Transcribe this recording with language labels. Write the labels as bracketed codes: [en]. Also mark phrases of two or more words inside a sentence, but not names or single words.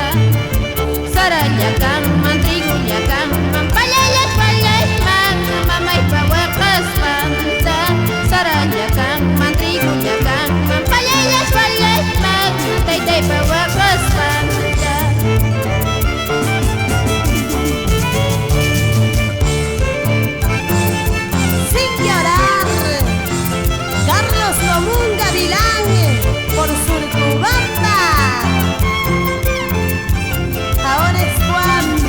[qu] Sarallakanman, trigullakanman, pallayman, mamay pawaqasqanta. Sarallakanman, trigullakanman, pallayman, taytay pawaqasqanta. [es] Sin llorar, Carlos Común Gavilán por Surcubamba. Ahora es Juan.